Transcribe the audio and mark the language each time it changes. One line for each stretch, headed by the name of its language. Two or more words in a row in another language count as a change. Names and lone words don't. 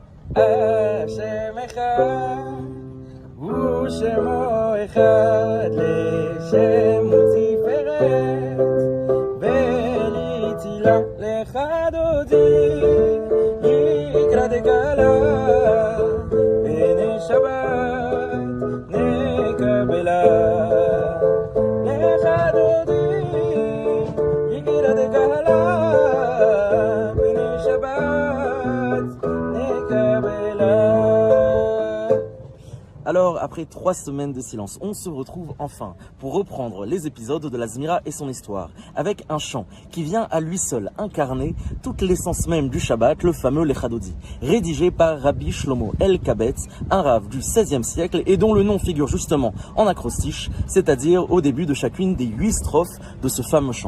Hebrew: השם אחד הוא שמו אחד לשם ותפארת ולתהילה לך דודי לקראת כלה בני שבת נקבלה לך דודי לקראת כלה בני שבת נקבלה.
French: Alors, après 3 semaines de silence, on se retrouve enfin pour reprendre les épisodes de la Zmira et son histoire, avec un chant qui vient à lui seul incarner toute l'essence même du Shabbat, le fameux Lecha Dodi, rédigé par Rabbi Shlomo El-Kabetz, un rave du XVIe siècle et dont le nom figure justement en acrostiche, c'est-à-dire au début de chacune des 8 strophes de ce fameux chant.